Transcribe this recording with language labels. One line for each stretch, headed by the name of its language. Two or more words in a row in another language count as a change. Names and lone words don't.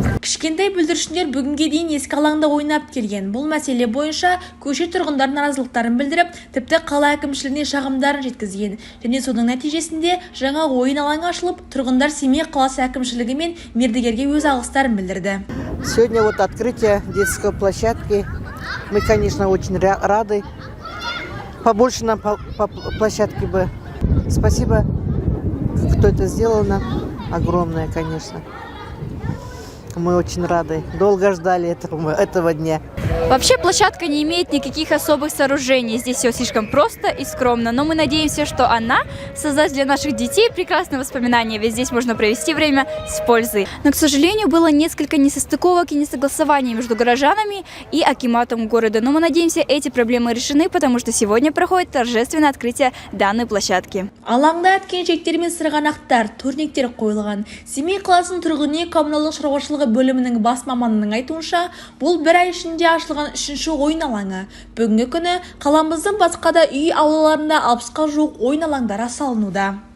Kazakh: Кішкентай бүлдіршіндер бүгінге дейін ескі алаңда ойнап келген. Бұл мәселе бойынша көше тұрғындар наразылықтарын білдіріп, тіпті қала әкімшілігіне шағымдарын жеткізген. Және соның нәтижесінде жаңа ойын алаңы ашылып, тұрғындар Семей қаласы әкімшілігі мен мердігерге өз алғыстарын білдірді.
Russian: Сегодня вот открытие детской площадки. Мы, конечно, очень рады. Побольше нам по площадке бы. Спасибо, кто это сделал нам. Огромное, конечно. Мы очень рады. Долго ждали этого дня. Вообще площадка не имеет никаких особых сооружений. Здесь все слишком просто и скромно. Но мы надеемся, что она создаст для наших детей прекрасные воспоминания. Ведь здесь можно провести время с пользой. Но, к сожалению, было несколько несостыковок и несогласований между горожанами и акиматом города. Но мы надеемся, эти проблемы решены, потому что сегодня проходит торжественное открытие данной площадки.
Kazakh: Алаңда әткеншектер мен сырғанақтар, турниктер қойылған. Семей қаласының тұрғын үй коммуналдық шаруашылығы бөлімінің бас маманының айтуынша, бұл бір ай ішінде ашылған үшінші ойын алаңы. Бүгінгі күні қаламыздың басқа да үй аулаларында 60-қа жуық ойын алаңдары салынуда.